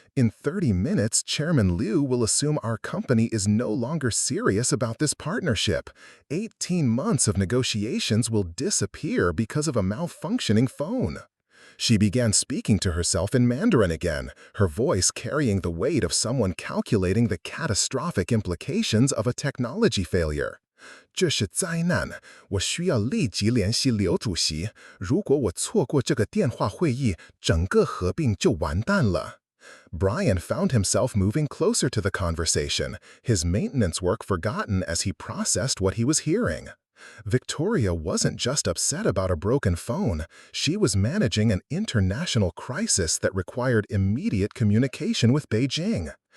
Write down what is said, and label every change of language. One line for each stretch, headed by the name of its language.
English: In 30 minutes, Chairman Liu will assume our company is no longer serious about this partnership. 18 months of negotiations will disappear because of a malfunctioning phone. She began speaking to herself in Mandarin again, her voice carrying the weight of someone calculating the catastrophic implications of a technology failure.
Chinese: 这是灾难，我需要立即联系刘主席。如果我错过这个电话会议，整个合并就完蛋了。
English: Brian found himself moving closer to the conversation, his maintenance work forgotten as he processed what he was hearing. Victoria wasn't just upset about a broken phone, she was managing an international crisis that required immediate communication with Beijing.